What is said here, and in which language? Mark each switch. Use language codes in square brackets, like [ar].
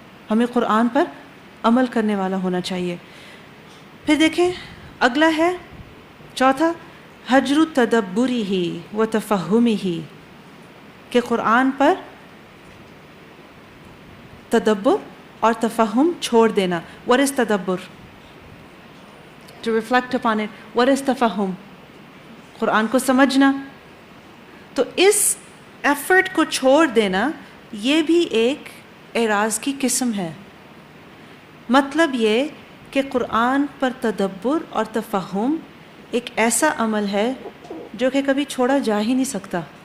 [ur] ہمیں قرآن پر عمل کرنے والا ہونا چاہیے. پھر دیکھیں اگلا ہے چوتھا, حجر تدبری ہی و تفہمی ہی, کہ قرآن پر تدبر اور تفہم چھوڑ دینا. [en] what is تدبر؟ to reflect upon it. what is [ur] تفہم؟ قرآن کو سمجھنا. تو اس ایفرٹ کو چھوڑ دینا یہ بھی ایک اعراض کی قسم ہے. مطلب یہ کہ قرآن پر تدبر اور تفہم ایک ایسا عمل ہے جو کہ کبھی چھوڑا جا ہی نہیں سکتا.